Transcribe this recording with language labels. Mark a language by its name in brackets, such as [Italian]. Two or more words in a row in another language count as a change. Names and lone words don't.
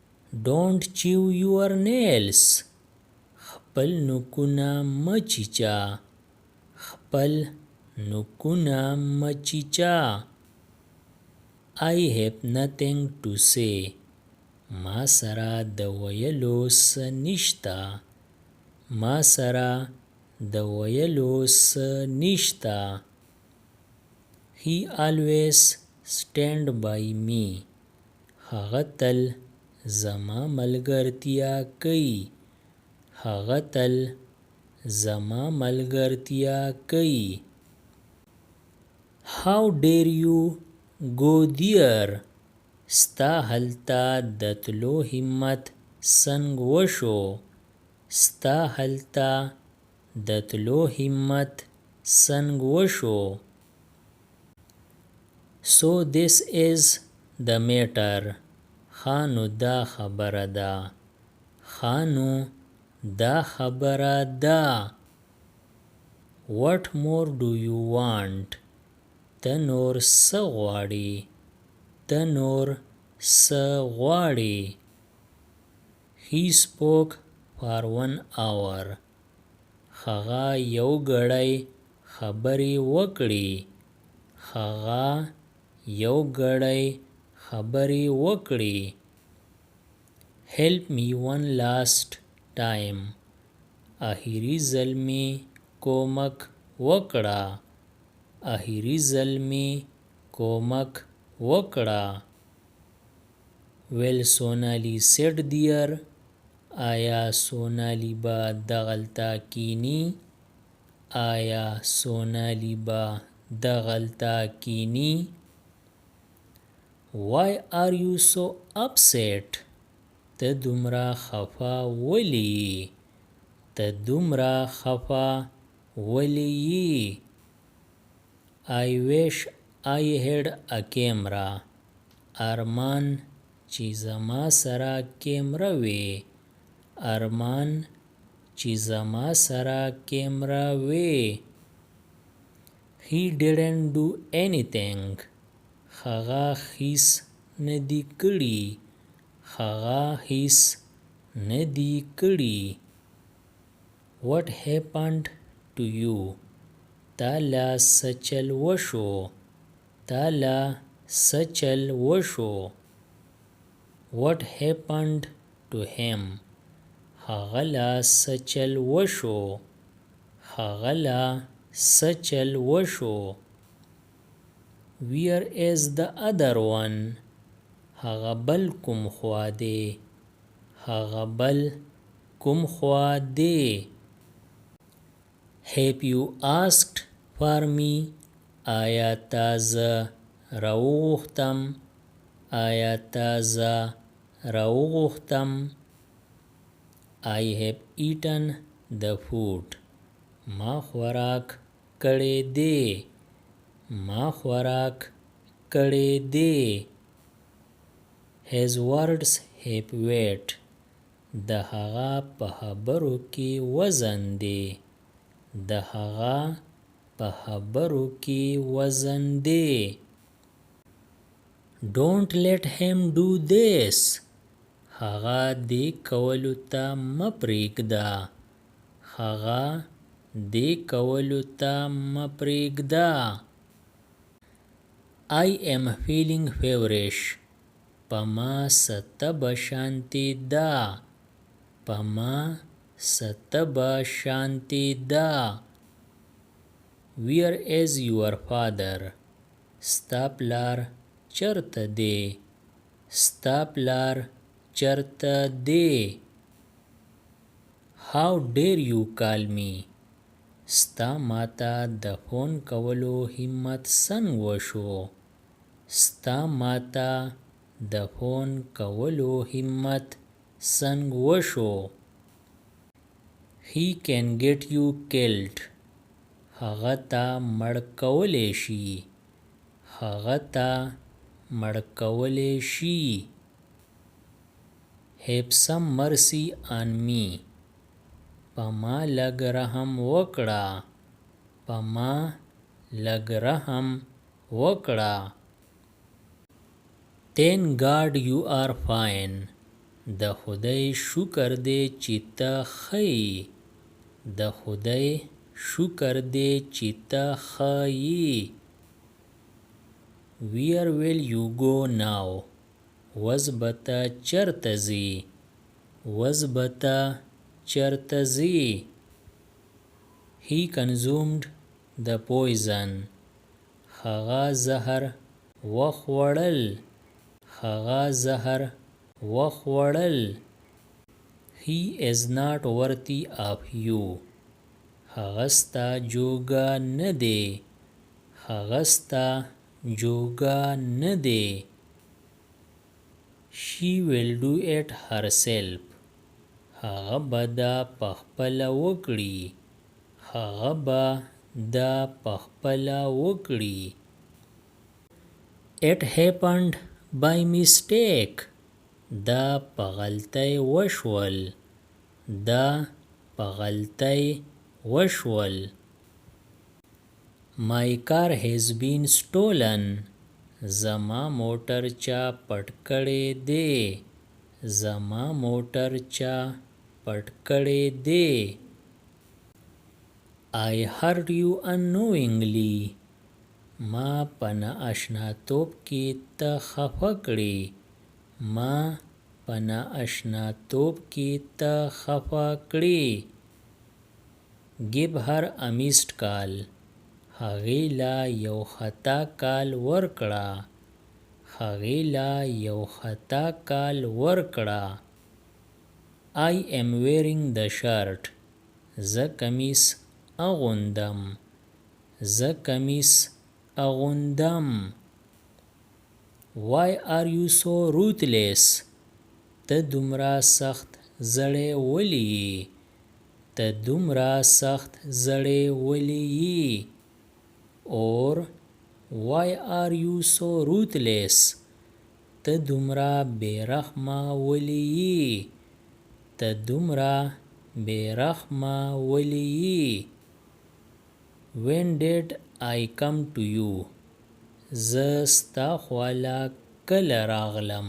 [English] Don't chew your nails. [Pashto] خپل نوکونه مچیچه. خپل نوکونه مچیچه. [English] I have nothing to say. [Pashto] ما سره د ویلو څه نشته. ما سره د ویلو څه نشته. [English] He always stand by me. [Pashto] هغه تل زما ملګرتیا کوي. هغه تل زما ملګرتیا کوي. [English] How dare you go there. [Pashto] ستا هلته د تلو همت څنګ وشو. ستا هلته د تلو همت څنګ وشو. [English] So this is the matter. [Pashto] خانو دا خبره ده. خانو دا خبره ده. [English] What more do you want. [Pashto] ته نور څه غواړې. ته نور څه غواړې. [English] He spoke for 1 hour. [Pashto] هغه یو ګړی خبرې وکړې. هغه یو ګړی خبرې وکړې. [English] Help me one last time. [Pashto] آخري ځل مې کومک وکړه. آخري ځل مې کومک وکړه. [English] Well, Sonali said dear. [Pashto] آیا سونالی به دغلته کینی. آیا سونالی به دغلته کینی. [English] Why are you so upset. [Pashto] ته دومره خفه ولی. ته دومره خفه ولی. [English] I wish I had a camera. [Pashto] ارمان چې زما سره کیمره وي. ارمان چې زما سره کیمره وي. [English] He didn't do anything. [Pashto] هغه هیڅ ندی کړي. هغه هیڅ ندی کړي. [English] What happened to you. [Pashto] تا له څه چل وشو. تا له څه چل وشو. [English] What happened to him. [Pashto] هغه له څه چل وشو. هغه له څه چل وشو. [English] Where is the other one. [Pashto] هغه بل کوم خوا دی. هغه بل کوم خوا دی. [English] Have you asked for me. [Pashto] آیا تا زه راوغوښتم. آیا تا زه راوغوښتم. [English] I have eaten the food. [Pashto] ما خوراک کړی دی. ما خوراک کړی دی. [English] His words have weight. [Pashto] د هغه په خبرو کې وزن دی. د هغه په خبرو کې وزن دی. [English] Don't let him do this. [Pashto] هغه دې کولو ته مه پرېږده. هغه دې کولو ته مه پرېږده. [English] I am feeling feverish. [Pashto] په ما څه تبه شانتې ده. په ما څه تبه شانتې ده. [English] Where is your father. [Pashto] ستا پلار چرته دی. ستا پلار چرته دی. [English] How dare you call me. [Pashto] ستا ماته د فون کولو همت څنګ وشو. ستا ماته د فون کولو همت څنګ وشو. [English] He can get you killed. [Pashto] هغه ته مړ کولی شي. هغه ته مړ کولی شي. [English] Have some mercy on me. [Pashto] په ما لږ رحم وکړه. په ما لږ رحم وکړه. [English] Thank God you are fine. [Pashto] د خدای شکر دی چې ته ښه یې. د خدای شکر دی چې ته ښه یې. [English] Where will you go now? [Pashto] وس به ته چېرته ځې؟ وس به ته چېرته ځې؟ [English] He consumed the poison. [Pashto] هغه زهر وخوړل. هغه زهر وخوړل. [English] He is not worthy of you. [Pashto] هغه ستا جوګه نه دی. هغه ستا جوګه نه دی. [English] She will do it herself. [Pashto] هغه به دا پخپله وکړي. هغه به دا پخپله وکړي. [English] It happened by mistake. [Pashto] دا په غلطۍ وشول. دا په غلطۍ وشول. [English] My car has been stolen. [Pashto] زما موټر چا پټ کړی دی. زما موټر چا پټ کړی دی. [English] I hurt you unknowingly. [Pashto] ما په نااشناتوب کې ته خفه کړې. ما په نااشناتوب کې ته خفه کړې. [English] Give her a missed call. [Pashto] هغې لا یو خطا کال ورکړه. هغې لا یو خطا کال ورکړه. [English] I am wearing the shirt. [Pashto] زه کمیس اغوندم. زه کمیس اغوندم. [English] Why are you so ruthless? [Pashto] ته دومره سخت زړی ولې یې؟ ته دومره سخت زړی ولې یې؟ [English] Or why are you so ruthless? [Pashto] ته دومره بېرحمه ولې یې؟ ته دومره بېرحمه ولې یې؟ [English] When did I come to you? [Pashto] زه ستا خواله کله راغلم.